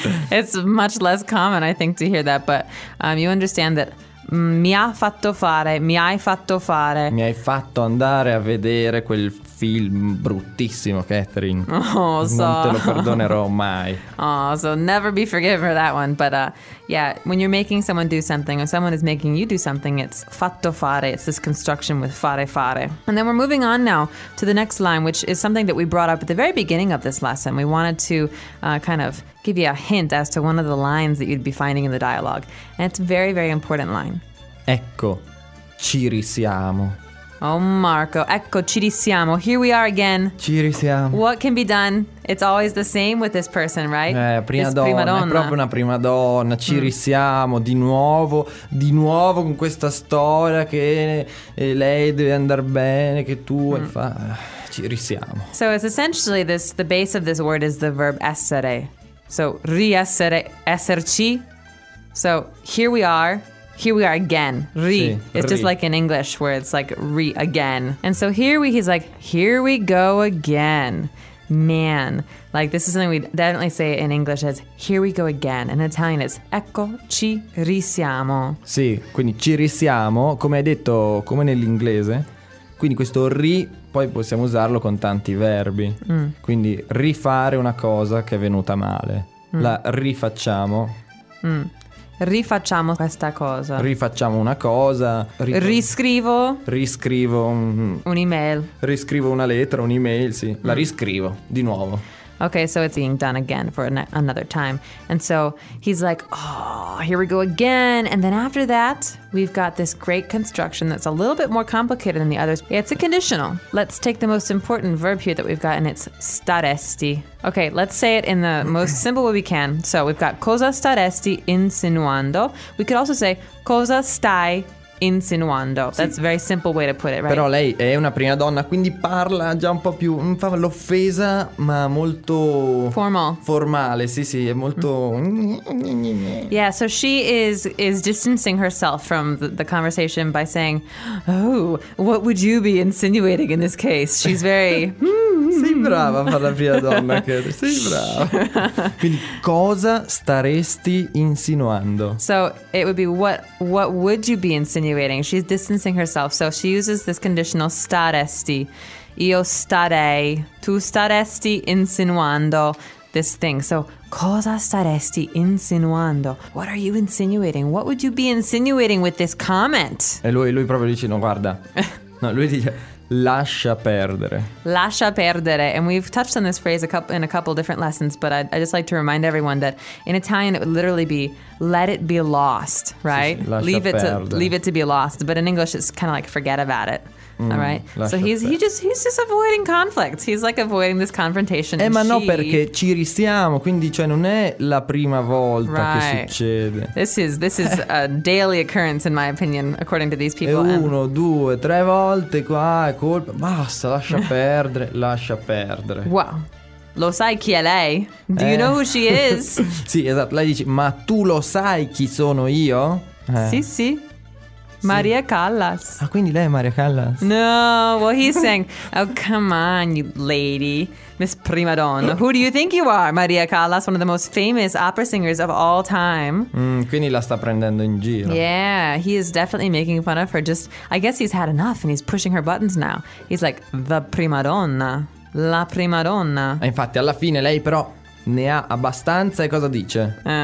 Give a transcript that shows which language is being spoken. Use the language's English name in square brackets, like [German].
[English] It's much less common, I think, to hear that, but you understand that [Italian] mi ha fatto fare, mi hai fatto fare. Mi hai fatto andare a vedere quel film bruttissimo, Catherine. [English] Oh, so. [Italian] Non te lo perdonerò mai. [English] Oh, so never be forgiven for that one. But yeah, when you're making someone do something or someone is making you do something, it's fatto fare. It's this construction with fare fare. And then we're moving on now to the next line, which is something that we brought up at the very beginning of this lesson. We wanted to kind of give you a hint as to one of the lines that you'd be finding in the dialogue. And it's a very, very important line. [Italian] Ecco, ci risiamo. [English] Oh, Marco. [Italian] Ecco, ci risiamo. [English] Here we are again. [Italian] Ci risiamo. [English] What can be done? It's always the same with this person, right? [Italian] Prima donna. È proprio una prima donna. Ci risiamo di nuovo con questa storia che lei deve andare bene, che tu hai fatto. Ci risiamo. [English] So it's essentially this, the base of this word is the verb essere. So [Italian] riessere, esserci. [English] So here we are. Here we are again. Re. [Italian] Sì, [English] it's Just like in English where it's like re again. And so here we go again. Man. Like this is something we definitely say in English as here we go again. In Italian it's [Italian] ecco ci risiamo. Sì, quindi ci risiamo, come hai detto, come nell'inglese. Quindi questo ri poi possiamo usarlo con tanti verbi. Quindi rifare una cosa che è venuta male. La rifacciamo. Rifacciamo questa cosa. Rifacciamo una cosa. Riscrivo. Riscrivo un'email. Riscrivo una lettera, un'email, sì. La riscrivo di nuovo. [English] Okay, so it's being done again for another time. And so he's like, oh, here we go again. And then after that, we've got this great construction that's a little bit more complicated than the others. It's a conditional. Let's take the most important verb here that we've got, and it's staresti. Okay, let's say it in the most simple way we can. So we've got [Italian] cosa staresti insinuando. [English] We could also say [Italian] cosa stai insinuando. Sì. [English] That's a very simple way to put it, right? [Italian] Però lei è una prima donna, quindi parla già un po' più, fa l'offesa, ma molto formale. Sì, sì, è molto [English] Yeah, so she is distancing herself from the conversation by saying, "Oh, what would you be insinuating in this case?" She's very [Italian] Sei brava a fare la prima donna, Kate. Sei brava. Quindi cosa staresti insinuando? [English] So, it would be what would you be insinuating? She's distancing herself. So she uses this conditional staresti. [Italian] Io starei, tu staresti insinuando [English] this thing. [Italian] So cosa staresti insinuando? [English] What are you insinuating? What would you be insinuating with this comment? [Italian] E lui proprio dice, no, guarda. No, lui dice lascia perdere. Lascia perdere. [English] And we've touched on this phrase in a couple different lessons, but I just like to remind everyone that in Italian it would literally be let it be lost, right? [Italian] Sì, sì. [English] Leave it to be lost. But in English it's kind of like forget about it. All right? So he's just avoiding conflict. He's like avoiding this confrontation. [Italian] Ma [English] she... [Italian] no, perché ci risiamo, quindi cioè non è la prima volta [English] right. [Italian] che succede. [English] This is a daily occurrence in my opinion according to these people. [Italian] E uno, due, tre volte qua è colpa. Basta, lascia perdere, lascia perdere. [English] Wow. [Italian] Lo sai chi è lei? [English] Do you know who she is? [Italian] Sì, esatto. Lei dice, ma tu lo sai chi sono io? Sì, sì. Maria Callas. Ah, quindi lei è Maria Callas? [English] No, well, he's saying, oh, come on, you lady, Miss Prima Donna. Who do you think you are, Maria Callas, one of the most famous opera singers of all time? [Italian] Quindi la sta prendendo in giro. [English] Yeah, he is definitely making fun of her. Just, I guess he's had enough and he's pushing her buttons now. He's like, the Prima Donna. [Italian] La prima donna. E infatti alla fine lei però ne ha abbastanza e cosa dice?